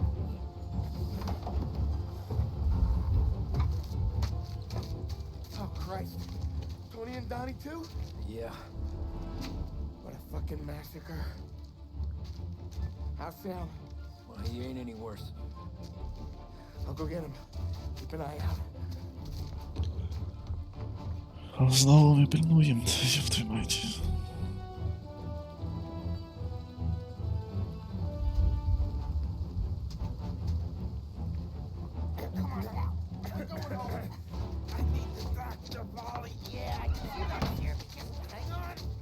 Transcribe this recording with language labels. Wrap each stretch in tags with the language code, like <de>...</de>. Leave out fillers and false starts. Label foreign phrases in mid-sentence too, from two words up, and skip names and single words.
<en>Oh, Christ. Donnie too? Yeah. What a fucking massacre. How's Sam? Well, he ain't any worse. I'll go get him. Keep an eye out.</en> <uk>Знову ми пильнуємо,</uk> <ru>ёб твою мать.</ru> <en>I need the doctor, Molly. Yeah, you're not here. Just hang on.</en>